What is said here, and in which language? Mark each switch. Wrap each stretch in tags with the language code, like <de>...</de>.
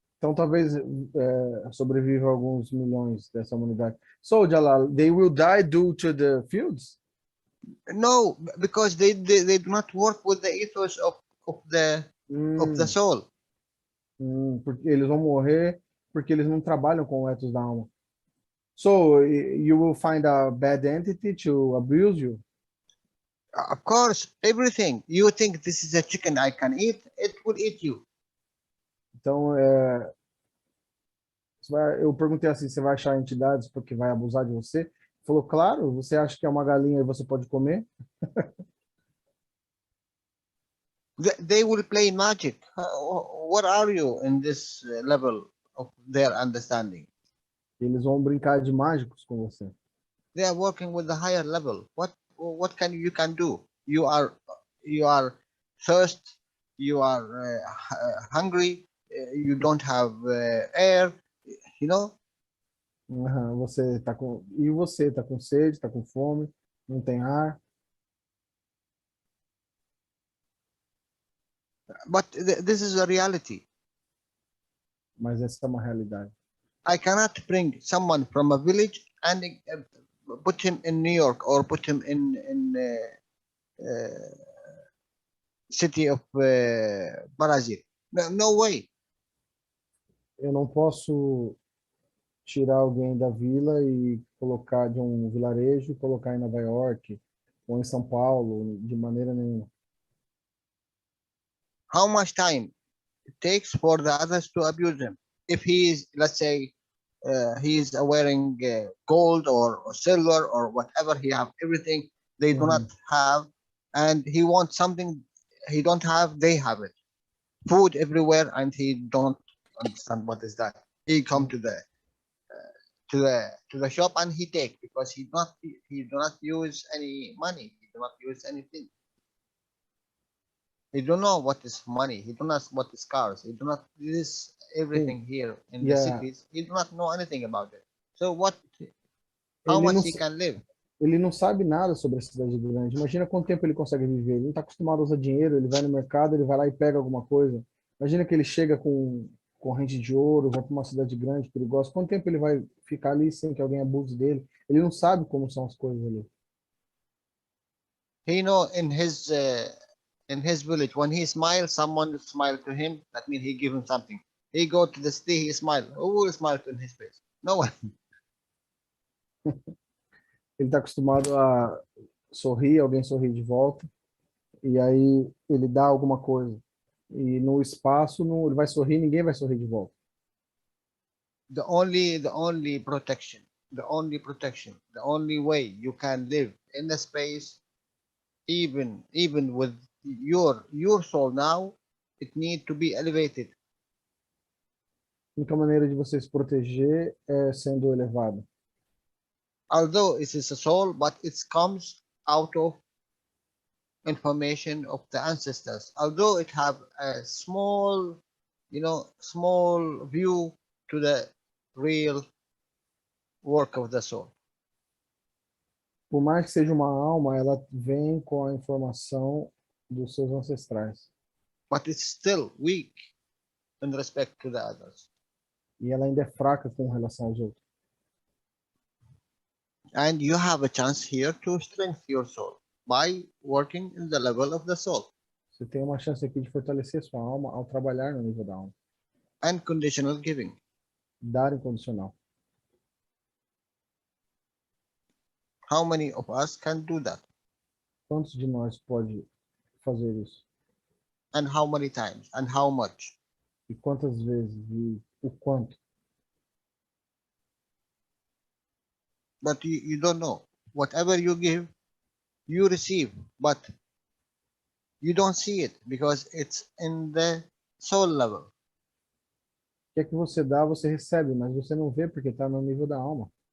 <pt>Então, talvez sobreviva alguns milhões dessa humanidade.</pt> <en>So, Jalal, they will die due to the fields? No, because they do not work with the ethos of the soul.</en> <pt>Porque eles vão morrer porque eles não trabalham com o ethos da alma.</pt> <en>So, you will find a bad entity to abuse you? Of course, everything. You think this is a chicken I can eat, it will eat you.</en> <pt>Então, eu perguntei assim, você vai achar entidades porque vai abusar de você? Ele falou, claro, você acha que é uma galinha e você pode comer?</pt> <en>They will play magic. What are you in this level of their understanding?</en> <pt>Eles vão brincar de mágicos com você.</pt> <en>They are working with the higher level. What you can do? You are thirst. You are hungry. You don't have air. You know.</en> <pt>Você tá com sede, tá com fome, não tem ar.</pt> <en>But this is a reality.</en> <pt>Mas essa é uma realidade.</pt> <en>I cannot bring someone from a village and put him in New York or put him in city of Brazil. No way.</en> <pt>Eu não posso tirar alguém da vila e colocar de um vilarejo, colocar em Nova York ou em São Paulo, de maneira nenhuma.</pt> <en>How much time it takes for the others to abuse him? If he is, let's say, he is wearing gold or silver or whatever, he have everything they do not have, and he wants something he don't have, they have it. Food everywhere, and he don't understand what is that. He come to the shop and he take, because he do not use any money, he do not use anything. He don't know what is money. He don't know what is cars. He do not use everything here in the cities. He do not know anything about it. So how much he can live?</en> <pt>Ele não sabe nada sobre a cidade grande. Imagina quanto tempo ele consegue viver. Ele não está acostumado a usar dinheiro. Ele vai no mercado, ele vai lá e pega alguma coisa. Imagina que ele chega com corrente de ouro, vai para uma cidade grande, perigosa. Quanto tempo ele vai ficar ali sem que alguém abuse dele? Ele não sabe como são as coisas ali.</pt> <en>He know in his village, when he smiles, someone smile to him. That means he give him something. He go to the city, he smile. Who will smile in his face? No one.</en> <pt>Ele está acostumado a sorrir, alguém sorrir de volta, e aí ele dá alguma coisa. E no espaço, ele vai sorrir, ninguém vai sorrir de volta.</pt> <en>The only protection, the only way you can live in the space, even with your soul now, it need to be elevated.</en> <pt>A única maneira de você se proteger é sendo elevado.</pt> <en>Although it is a soul, but it comes out of information of the ancestors. Although it have a small view to the real work of the soul.</en> <pt>Por mais que seja uma alma, ela vem com a informação dos seus ancestrais.</pt> <en>But it's still weak in respect to the others.</en> <pt>E ela ainda é fraca com relação aos outros.</pt> <en>And you have a chance here to strengthen your soul by working in the level of the soul.</en> <pt>Você tem uma chance aqui de fortalecer sua alma ao trabalhar no nível da alma.</pt> <en>Unconditional giving.</en> <pt>Dar incondicional.</pt> <en>How many of us can do that?</en> <pt>Quantos de nós pode fazer isso?</pt> <en>And how many times? And how much?</en> <pt>E quantas vezes? E O quanto?</pt> <en>But you don't know. Whatever you give, you receive, but you don't see it because it's in the soul level.</en> <pt>O que é que você dá, você recebe, mas você não vê porque está no nível da alma.</pt>